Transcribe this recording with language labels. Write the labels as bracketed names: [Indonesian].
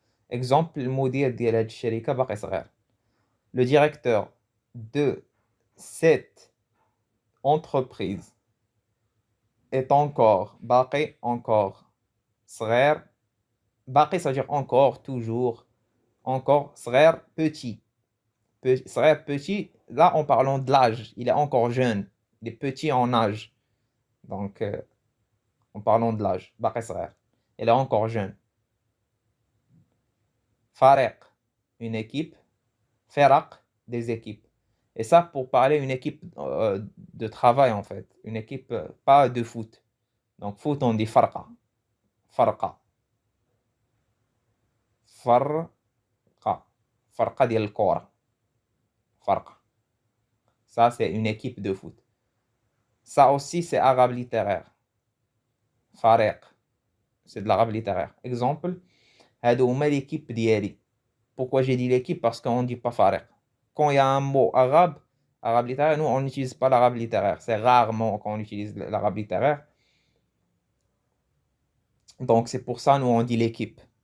[French] Exemple, [Arabic] المدير ديال هاد الشركة باقي صغير. [French] Le directeur de cette entreprise est encore, باقي encore, صغير, باقي ça veut dire encore, toujours, encore, صغير, petit. صغير, petit, là en parlant de l'âge, il est encore jeune, il est petit en âge. Donc, en parlant de l'âge, [Arabic] باقي صغير, [French] il est encore jeune. فريق, une équipe, فرق, des équipes. Et ça, pour parler une équipe de travail, en fait. Une équipe, pas de foot. Donc, foot, on dit فرقة. [Arabic] فرقة. فرقة. فرقة ديال الكورة. فرقة. [French] Ça, c'est une équipe de foot. Ça aussi, c'est arabe littéraire. [Arabic] فريق. [French] C'est de l'arabe littéraire. Exemple, [Arabic] هادو هما l'équipe ديالي. [French] Pourquoi j'ai dit l'équipe? Parce qu'on ne dit pas فريق. Quand il y a un mot arabe littéraire, nous, on n'utilise pas l'arabe littéraire. C'est rarement qu'on utilise l'arabe littéraire. Donc, c'est pour ça, nous, on dit l'équipe.